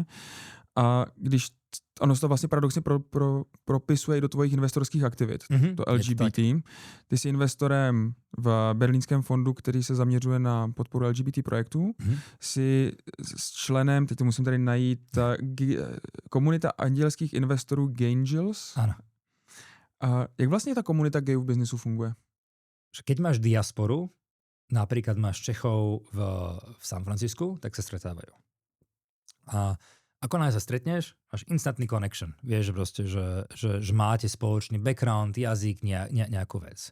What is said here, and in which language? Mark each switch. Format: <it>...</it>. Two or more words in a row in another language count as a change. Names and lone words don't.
<cs>A když ono se to vlastně paradoxně propisuje i do tvojich investorských aktivit, to LGBT. Ty jsi investorem v berlínském fondu, který se zaměřuje na podporu LGBT projektů. Jsi s členem, teď to musím tady najít, komunita andělských investorů Gangels.</cs> <sk>Áno.</sk> <cs>A jak vlastně ta komunita gayů v biznisu funguje?</cs> <sk>Keď máš diasporu, napríklad máš Čechov v San Francisku, tak sa stretávajú. A ako náhle sa stretneš, máš instantný connection. Vieš, že proste, že máte spoločný background, jazyk, nejakú vec.</sk>